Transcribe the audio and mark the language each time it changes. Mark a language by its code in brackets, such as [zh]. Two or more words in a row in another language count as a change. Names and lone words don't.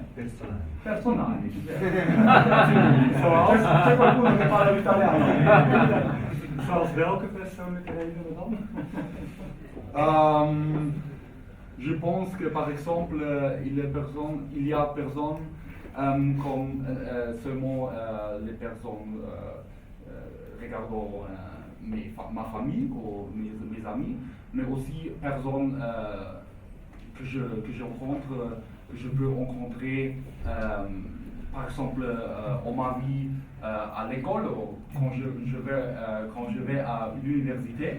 [it] Personali. C'è qualcuno che parla l'italiano? [nl] Zoals welke persoonlijke redenen dan? [fr] Je pense que par exemple, il y a personnes comme seulement les personnes regardant ma famille ou mes amis, mais aussi personnes que je rencontre, que je peux rencontrer par exemple en ma vie à l'école ou quand je vais à l'université.